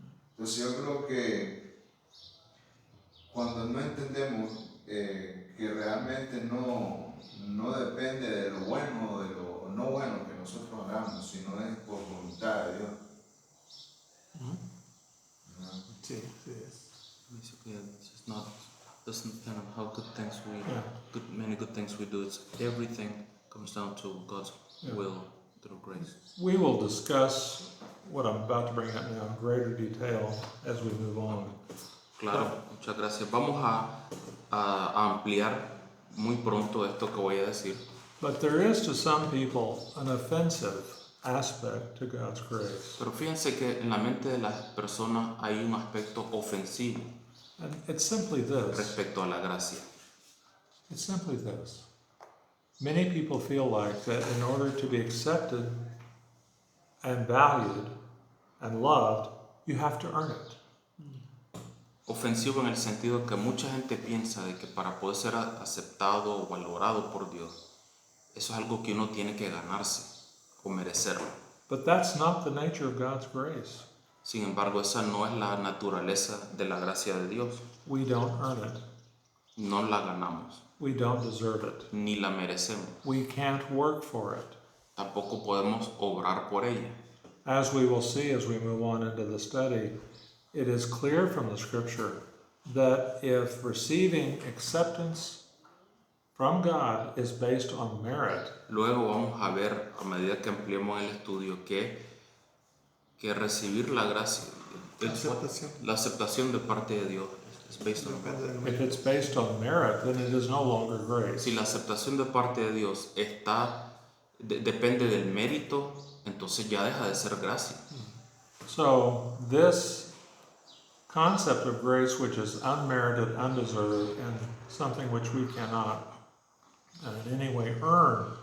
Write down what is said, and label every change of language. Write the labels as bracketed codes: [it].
[es] Entonces yo creo que cuando no entendemos que realmente no depende de lo bueno o de lo no bueno que nosotros hagamos, sino es por voluntad de Dios. ¿Verdad? Sí, sí es. [en] Basically, it's just not doesn't depend on how many good things we do. It's everything comes down to God's will through grace. We will discuss what I'm about to bring up now in greater detail as we move on. [es] Claro, muchas gracias. Vamos a ampliar muy pronto esto que voy a decir. [en] But there is to some people an offensive aspect to God's grace. [es] Pero fíjense que en la mente de las personas hay un aspecto ofensivo [en] And it's simply this. [es] respecto a la gracia. [en] It's simply this. Many people feel like that in order to be accepted and valued and loved, you have to earn it. [es] Ofensivo en el sentido que mucha gente piensa de que para poder ser aceptado o valorado por Dios Eso es algo que uno tiene que ganarse o merecerlo. [en] But that's not the nature of God's grace. [es] Sin embargo, esa no es la naturaleza de la gracia de Dios. [en] We don't earn it. [es] No la ganamos, [en] We don't deserve it. [es] ni la merecemos. [en] We can't work for it. [es] Tampoco podemos obrar por ella. [en] As we will see as we move on into the study, it is clear from the scripture that if receiving acceptance from God is based on merit, [es] Luego vamos a ver, a medida que ampliemos el estudio, que recibir la gracia, la aceptación de parte de Dios, es [en] based on [es] Depende del [en] if [es] mérito. [en] it's based on merit, then it is no longer grace. [es] Si la aceptación de parte de Dios depende del mérito, entonces ya deja de ser gracia. [en] So this concept of grace, which is unmerited, undeserved, and something which we cannot in any way earn,